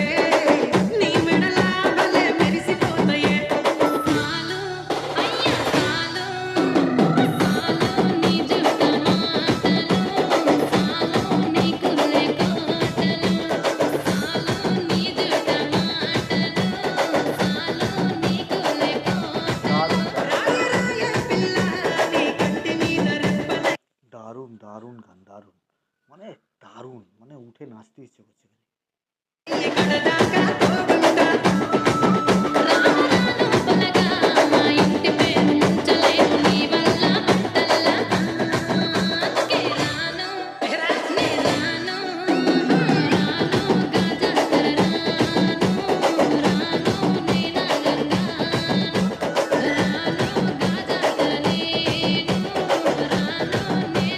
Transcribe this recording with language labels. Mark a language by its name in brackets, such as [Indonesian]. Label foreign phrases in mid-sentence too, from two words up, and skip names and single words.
[Telugu] నీ మెడలా భలే మెరిసిపోతయే సాలు అయ్య సాలు సాలు నీ జుట్ట మాటలు సాలు నీ కుల్లె కోటలు సాలు నీ జుట్ట మాటలు సాలు నీ కుల్లె కోటలు రాయ రాయ పిల్ల నీ కంటి మీద రెప్పలే [Bangla] দারুণ, দারুণ గాন, দারুণ! মানে দারুণ! মানে উঠে নাচতে ইচ্ছে করছে খালি। [Telugu] కడదాకా తోడుంటా రాను రాను పలగా మా ఇంటి పేరు ముంచలేను నీ వల్ల అంతల్లా అందుకే రాను నే రాను రాను గాజాతర రాను రాను నేనాగంగాను రాను గాజాతర నేను రాను